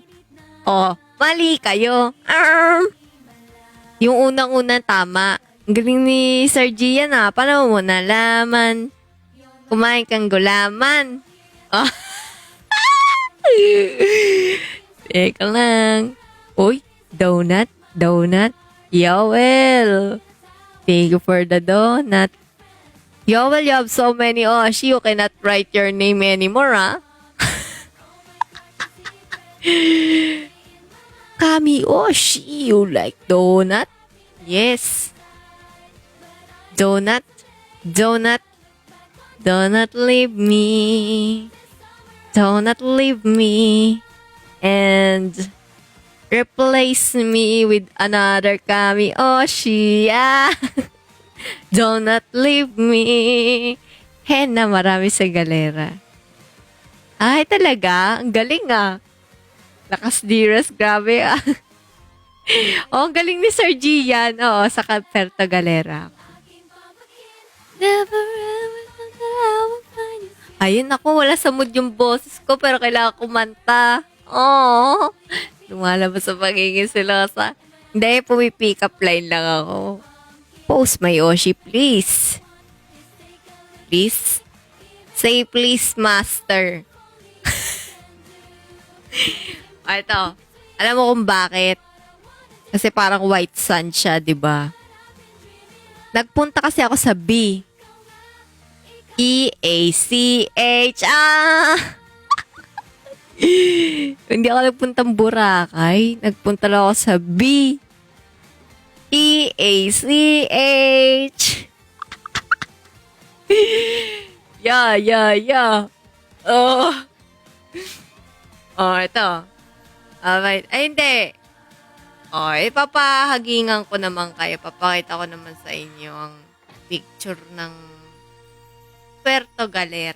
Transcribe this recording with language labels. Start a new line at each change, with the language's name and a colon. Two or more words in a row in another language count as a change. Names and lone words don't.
Filipino: Oh, mali kayo. Yung unang-unang tama. Ang galing ni Sir Gian ah. Paano mo nalaman? Kumain kang gulaman. Oh. Teka lang. Uy,
English: donut, donut. Yoel. Thank you for the donut. Yoel, you have so many Oshi, you cannot write your name anymore, ah. Kami Oshi, you like donut? Yes. Donut, donut. Don't leave me. Don't leave me. And replace me with another Kami Oshi. Ah. Don't leave me.
Filipino: Henna, marami sa galera. Ay, talaga? Ang galing ah. Lakas diras, grabe ah. Oh, ang galing ni Sir Gian. Oo, sa Puerto Galera.
English: Never ever thought that I would find you.
Filipino: Ayun ako, wala sa mood yung boses ko pero kailangan kumanta. Oh, lumalabas sa pagiging silosa. Hindi, pumipick
English: up line
Filipino: lang ako.
English: Post my Oshi, please. Please? Say please, master.
Filipino: Ito, alam mo kung bakit? Kasi parang
English: white sun
Filipino: siya, di ba? Nagpunta kasi ako sa B. E-A-C-H. Ah! Hindi ako nagpuntang Boracay. Nagpunta lang ako sa B. E-A-C-H.
English: Yeah.
Filipino: Oh. Oh, ito. Alright. Ay, hindi. Oh, ipapahagingan ko naman kayo. Papakita ko naman sa inyo ang picture ng Puerto Galera.